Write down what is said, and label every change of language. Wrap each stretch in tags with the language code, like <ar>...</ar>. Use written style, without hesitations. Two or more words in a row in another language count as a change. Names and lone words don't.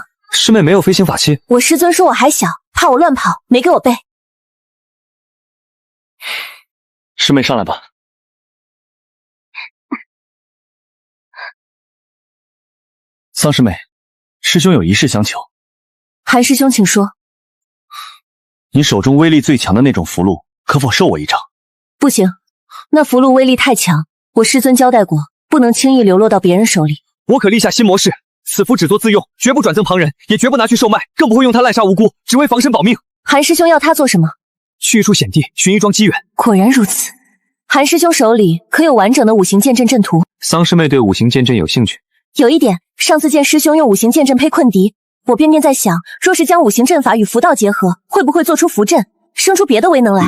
<zh>師妹沒有飛行法器。我師尊說我還小，怕我亂跑，沒給我背。師妹上來吧。桑師妹，師兄有一事相求。韩師兄，請说。你手中威力最强的那种符箓，可否授我一张？不行，那符箓威力太强，我师尊交代过，不能轻易流落到别人手里。我可立下新模式，此符只做自用，绝不转赠旁人，也绝不拿去售卖，更不会用它滥杀无辜，只为防身保命。韩師兄要他做什么？去一處險地，尋一樁機緣。果然如此。韓師兄手裡可有完整的五行劍陣陣圖？桑師妹對五行劍陣有興趣？有一點，上次見師兄用五行劍陣配困敵，我便在想，若是將五行陣法與符道結合，會不會做出符陣，生出別的威能來？</zh>